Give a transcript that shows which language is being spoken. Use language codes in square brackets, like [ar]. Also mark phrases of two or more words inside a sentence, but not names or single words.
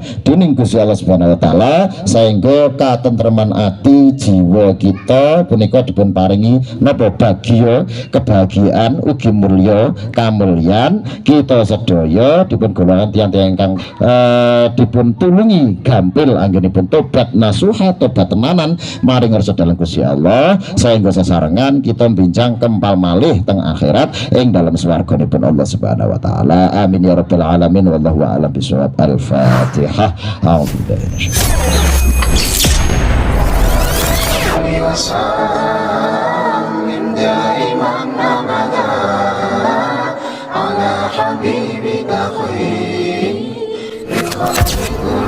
[jv] dening Gusti Allah [ar] سبحانه وتعالى [jv] sehingga katentreman ati jiwa kita punika dipun paringi napa bagya kebahagiaan ugi mulya kamulyan kita sedaya dipun golongan tiyang-tiyang ingkang dipun tulungi gampil anggenipun tobat nasuha tobat tenanan maring ngarsa dalem Gusti Allah sehingga sesarengan kita bincang kempal malih teng akhirat ing dalam swarganipun Allah [ar] سبحانه وتعالى. آمين يا رب العالمين والله أعلم بالصواب. الفاتحة. A'udzu وسلم دائما أبدا على حبيبك خير الخلق